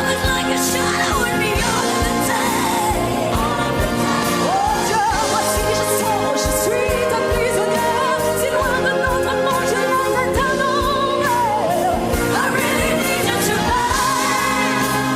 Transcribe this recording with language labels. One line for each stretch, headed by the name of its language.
English: Love is like a shadow in me all of the time.
French: Oh Dieu, moi si je sens, je suis ta prisonnière. Si loin de notre amour, j'ai la tête à l'envers.
English: I really need you tonight.